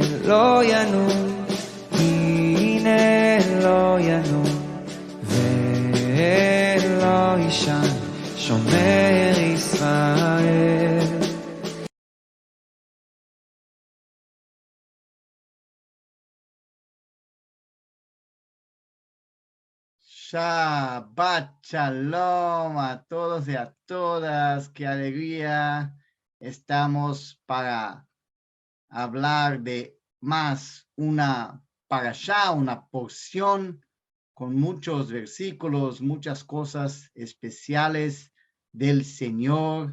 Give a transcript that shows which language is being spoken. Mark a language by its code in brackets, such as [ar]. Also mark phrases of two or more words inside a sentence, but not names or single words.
[he] לא ינום, הנה לא ינום, ולא יישן, שומר ישראל. שבת שלום [es] a todos y a todas. Qué alegría. Estamos para hablar de más una parashá, una porción con muchos versículos, muchas cosas especiales del Señor.